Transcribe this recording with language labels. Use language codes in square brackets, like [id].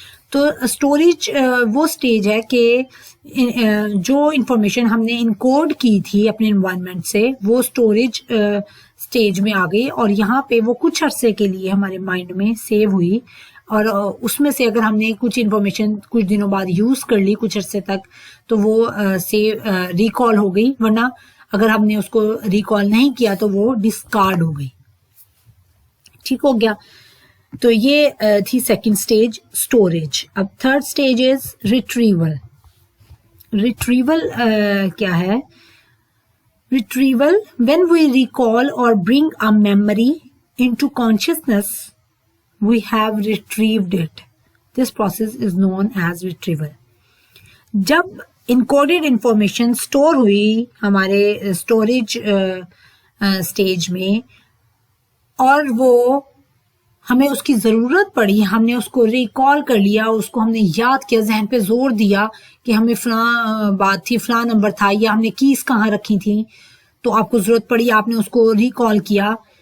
[ur] تو اسٹوریج وہ سٹیج ہے کہ جو انفارمیشن ہم نے انکوڈ کی تھی اپنے انوائرمنٹ سے, وہ اسٹوریج سٹیج میں آ گئی, اور یہاں پہ وہ کچھ عرصے کے لیے ہمارے مائنڈ میں سیو ہوئی, اور اس میں سے اگر ہم نے کچھ انفارمیشن کچھ دنوں بعد یوز کر لی کچھ عرصے تک, تو وہ ریکال ہو گئی, ورنہ اگر ہم نے اس کو ریکال نہیں کیا تو وہ ڈسکارڈ ہو گئی. ٹھیک ہو گیا. تو یہ تھی سیکنڈ سٹیج اسٹوریج. اب تھرڈ سٹیج از ریٹریول. ریٹریول کیا ہے؟ Retrieval [en] when we recall or bring a memory into consciousness, we have retrieved it. This process is known as retrieval. [ur] جب انکوڈیڈ انفارمیشن اسٹور ہوئی ہمارے اسٹوریج اسٹیج میں, اور وہ ہمیں اس کی ضرورت پڑی, ہم نے اس کو ریکال کر لیا, اس کو ہم نے یاد کیا, ذہن پہ زور دیا کہ ہمیں فلاں بات تھی, فلاں نمبر تھا, یا ہم نے کیز کہاں رکھی تھی, تو آپ کو ضرورت پڑی, آپ نے اس کو ریکال کیا,